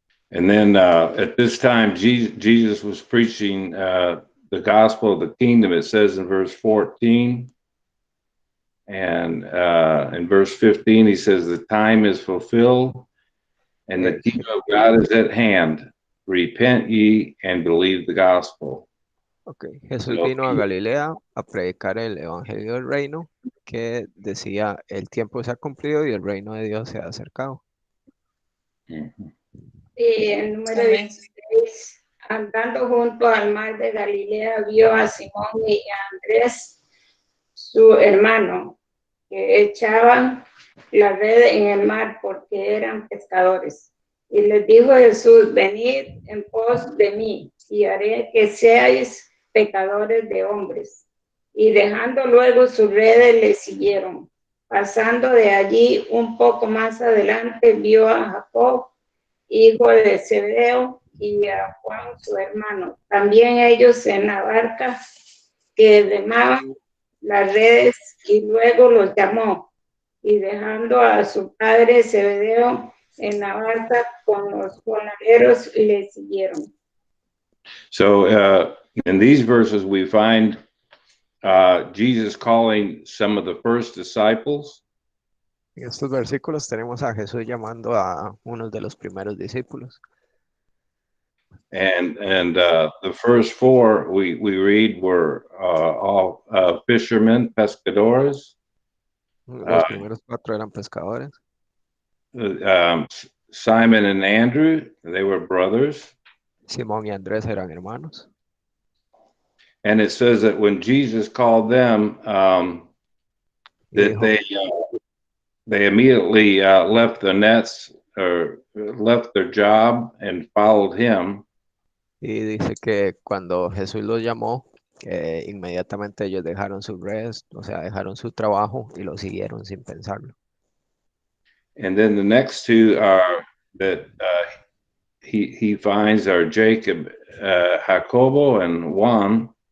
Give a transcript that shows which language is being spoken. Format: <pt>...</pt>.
<en>And then at this time, Jesus was preaching the gospel of the kingdom. It says in verse 14. And in verse 15, he says, the time is fulfilled and the kingdom of God is at hand. Repent ye and believe the gospel. Okay.</en> <es>Jesús vino a Galilea a predicar el evangelio del reino que decía, el tiempo se ha cumplido y el reino de Dios se ha acercado. Y el número Amén. 16, andando junto al mar de Galilea, vio a Simón y a Andrés, su hermano, que echaban la red en el mar porque eran pescadores. Y les dijo Jesús, venid en pos de mí y haré que seáis pecadores de hombres. Y dejando luego sus redes le siguieron. Pasando de allí un poco más adelante, vio a Jacob, hijo de Zebedeo, y a Juan, su hermano. También ellos en la barca que remaban las redes, y luego los llamó. Y dejando a su padre Zebedeo en la barca con los jornaleros, le siguieron.</es> <en>So in these verses, we find Jesus calling some of the first disciples.</en> <es>En estos versículos tenemos a Jesús llamando a unos de los primeros discípulos.</es> <en>And the first four we read were all fishermen, pescadores.</en> <es>Los primeros 4 eran pescadores.</es> <en>Simon and Andrew, they were brothers.</en> <es>Simón y Andrés eran hermanos.</es> <en>And it says that when Jesus called them, that they immediately left the nets or left their job and followed him.</en> <es>Y dice que cuando Jesús los llamó, inmediatamente ellos dejaron sus redes, o sea, dejaron su trabajo y lo siguieron sin pensarlo.</es> <en>And then the next two are that he finds are Jacob, Jacobo, and Juan.</en>